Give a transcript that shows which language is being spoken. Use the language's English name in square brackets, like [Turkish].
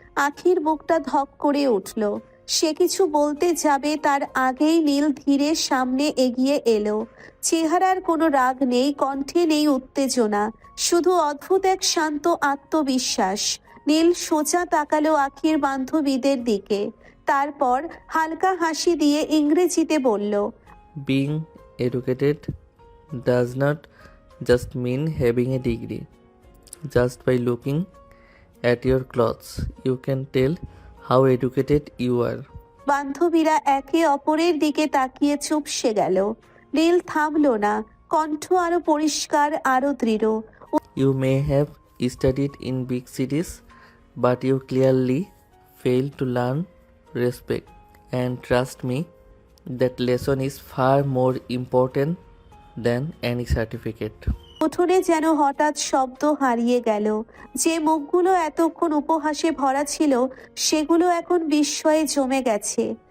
[Bangla] আখির বুকটা ধক করে উঠল। সে কিছু বলতে যাবে, তার আগেই নীল ধীরে সামনে এগিয়ে এলো। চেহারার কোনো রাগ নেই, কণ্ঠে নেই উত্তেজনা, শুধু অদ্ভুত এক শান্ত আত্মবিশ্বাস। নীল সোজা তাকালো আখির বান্ধবীদের দিকে, তারপর হালকা হাসি দিয়ে ইংরেজিতে বলল, [English] Being educated does not just mean having a degree. Just by looking at your clothes, you can tell how educated you are. [Bangla] বান্ধবীরা একে অপরের দিকে তাকিয়ে চুপসে গেল। নীল থামলো না, কণ্ঠ আরো পরিষ্কার, আরো দৃঢ়। [English] You may have studied in big cities, but you clearly failed to learn respect. And trust me, that lesson is far more important than any certificate. [Bangla] উঠোনে যেন হঠাৎ শব্দ হারিয়ে গেল। যে মুখগুলো এতক্ষণ উপহাসে ভরা ছিল সেগুলো এখন বিস্ময়ে জমে গেছে।